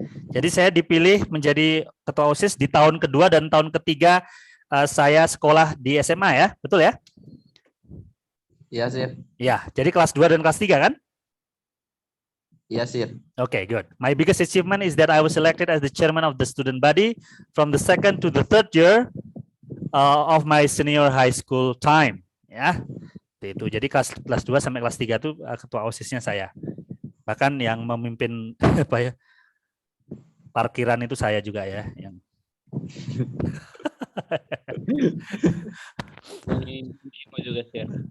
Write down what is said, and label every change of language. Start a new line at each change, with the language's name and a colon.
Indonesian: Jadi saya dipilih menjadi ketua OSIS di tahun kedua dan tahun ketiga saya sekolah di SMA ya, betul ya? Iya, Sir. Ya, jadi kelas 2 dan kelas 3 kan? Iya, Sir.
English: Okay, good. My biggest achievement is that I was elected as the chairman of the student body from the second to the third year of my senior high school time.
Indonesian: Ya, itu. Jadi kelas 2 sampai kelas 3 itu ketua OSIS-nya saya. Bahkan yang memimpin apa ya, parkiran itu saya juga ya. Yang Ini juga share.